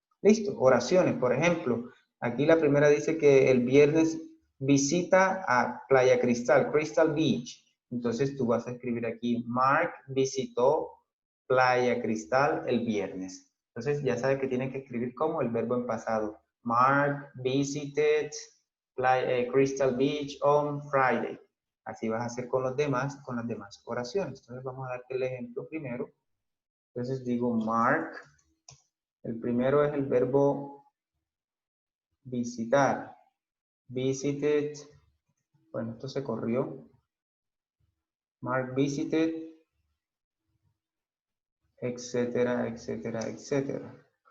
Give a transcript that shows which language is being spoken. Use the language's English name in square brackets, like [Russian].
[Spanish] Listo, oraciones, por ejemplo, aquí la primera dice que el viernes visita a Playa Cristal, Crystal Beach. Entonces tú vas a escribir aquí, Mark visitó Playa Cristal el viernes. Entonces ya sabes que tienes que escribir como el verbo en pasado. [English] Mark visited Crystal Beach on Friday. [Spanish] Así vas a hacer con las demás oraciones. Entonces vamos a darte el ejemplo primero. Entonces digo Mark. El primero es el verbo visitar. visited, bueno, esto se corrió. [English] Mark visited, [Spanish] etcétera, etcétera, etcétera.